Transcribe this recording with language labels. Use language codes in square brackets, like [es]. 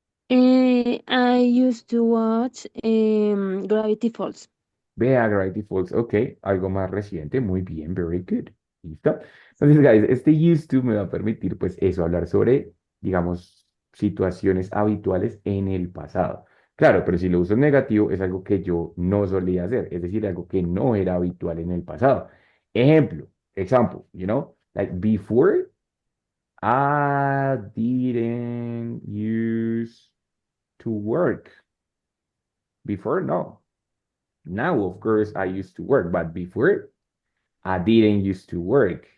[en] I used to watch Gravity Falls. [es] Vea, Gravity Falls, ok, algo más reciente, muy bien, [en] very good. [es] ¿Listo? Entonces, guys, este used to me va a permitir, pues, eso, hablar sobre, digamos, situaciones habituales en el pasado. Claro, pero si lo uso en negativo, es algo que yo no solía hacer, es decir, algo que no era habitual en el pasado. Ejemplo, [en] example, like before, I didn't use to work. Before, no. Now, of course, I used to work, but before, I didn't used to work.